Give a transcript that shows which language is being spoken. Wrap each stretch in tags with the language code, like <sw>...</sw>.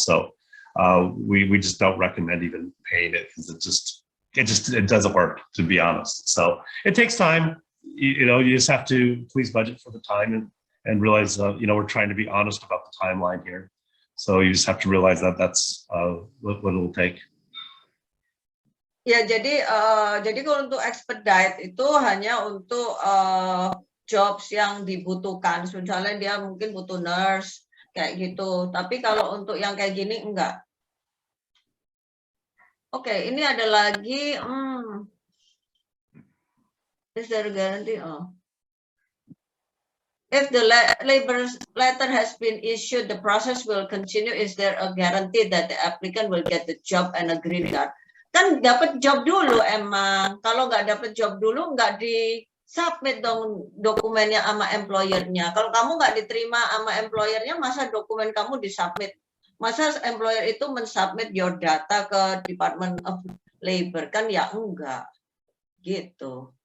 <en>So we just don't recommend even paying it because it doesn't work, to be honest. So it takes time. You just have to please budget for the time and realize, we're trying to be honest about the timeline here. So you just have to realize that that's what it will take.</en> <id>Ya, jadi kalau untuk expedite itu hanya untuk jobs yang dibutuhkan. Misalnya dia mungkin butuh nurse kayak gitu. Tapi kalau untuk yang kayak gini enggak. Oke, ini ada lagi.</id> <en>Is there a guarantee? Oh. If the labor letter has been issued, the process will continue. Is there a guarantee that the applicant will get the job and a green card?</en> <id>Kan dapat job dulu emang. Kalau nggak dapat job dulu, nggak di-submit dong dokumennya sama employer-nya. Kalau kamu nggak diterima sama employer-nya, masa dokumen kamu di-submit? Masa employer itu men-submit</id> <en>your data</en> <id>ke Department of Labor? Kan ya enggak. Gitu.</id>